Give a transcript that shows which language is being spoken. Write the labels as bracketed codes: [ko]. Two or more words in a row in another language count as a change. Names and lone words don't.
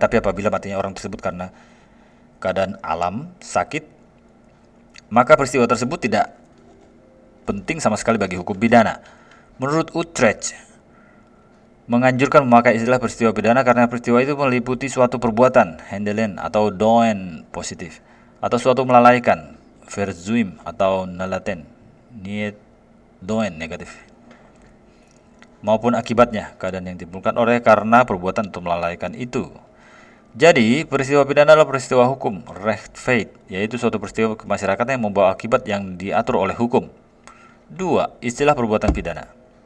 [id] Tapi apabila matinya orang tersebut karena keadaan alam, sakit, maka peristiwa tersebut tidak penting sama sekali bagi hukum pidana. Menurut Utrecht, menganjurkan memakai istilah peristiwa pidana karena peristiwa itu meliputi suatu perbuatan, handelen atau doen positif, atau suatu melalaikan, verzuim atau nalaten, [nl] niet doen [id] negatif, maupun akibatnya, keadaan yang ditimbulkan oleh karena perbuatan untuk melalaikan itu. Jadi, peristiwa pidana adalah peristiwa hukum, rechtfeit, yaitu suatu peristiwa kemasyarakatan yang membawa akibat yang diatur oleh hukum. 2. Istilah perbuatan pidana.